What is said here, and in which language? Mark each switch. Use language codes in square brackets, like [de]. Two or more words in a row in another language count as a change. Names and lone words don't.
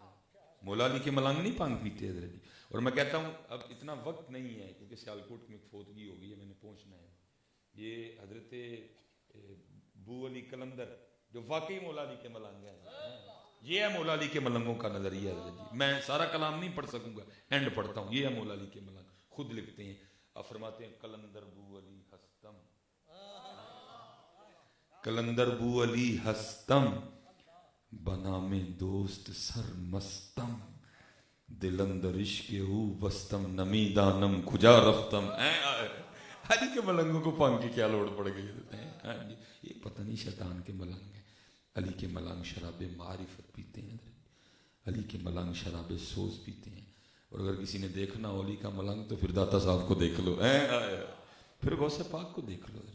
[ur] مولا علی کے ملنگ نہیں پنگ پیتے حضرت جی. اور میں کہتا ہوں اب اتنا وقت نہیں ہے کیونکہ سیالکوٹ میں فوتگی ہو گئی ہے، میں نے پہنچنا ہے. یہ حضرت بو علی کلندر جو واقعی مولا علی کے ملنگ ہیں، یہ ہے مولا علی کے ملنگوں کا نظریہ حضرت جی. میں سارا کلام نہیں پڑھ سکوں گا، اینڈ پڑھتا ہوں. یہ ہے مولا علی کے ملنگ، خود لکھتے ہیں. آپ فرماتے ہیں [fa] کلندر بو علی ہستم، کلندر بو علی ہستم، بنام دوست سر مستم، دل اندر عشق ہو بستم، نمی دانم کجا رفتم. [ur] علی کے ملنگوں کو پنگ کی کیا لوڑ پڑ گئی؟ یہ پتہ نہیں شیطان کے ملنگ ہیں. علی کے ملنگ شراب معرفت پیتے ہیں، علی کے ملنگ شراب سوز پیتے ہیں. اور اگر کسی نے دیکھنا علی کا ملنگ تو پھر داتا صاحب کو دیکھ لو، پھر غوث پاک کو دیکھ لو.